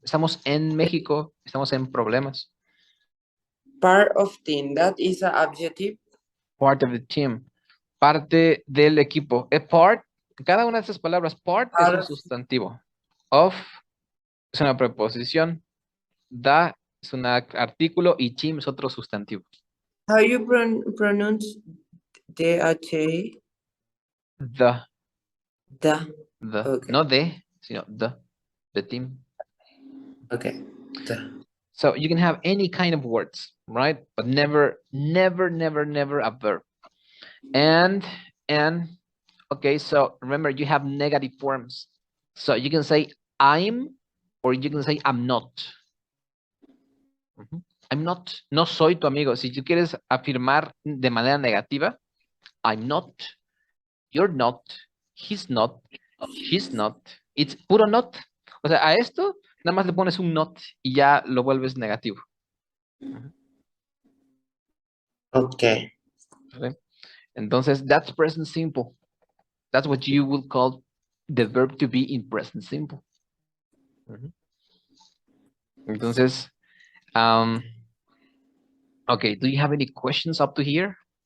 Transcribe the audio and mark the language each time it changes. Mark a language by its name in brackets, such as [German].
[Spanish] Estamos en México, estamos en problemas. [English] Part of team, that is an adjective. Part of the team. [Spanish] Parte del equipo. A part, cada una de esas palabras, part es un sustantivo. Of es una preposición. Da es un artículo y team es otro sustantivo. [English] How you pronounce the H? The. Okay. [Spanish] No de, sino [English] the team. Okay. The. So you can have any kind of words, right? But never, never, never, never a verb. And, okay, so remember you have negative forms. So you can say I'm, or you can say I'm not. I'm not, [Spanish] no soy tu amigo. Si tú quieres afirmar de manera negativa, [English] I'm not, you're not, he's not, she's not. It's puro not. [Spanish] O sea, a esto nada más le pones un not y ya lo vuelves negativo. [English] Okay. [Spanish] ¿Vale? Entonces, [English] that's present simple. That's what you would call the verb to be in present simple. [Spanish] Entonces, [English] okay, do you have any questions up to here?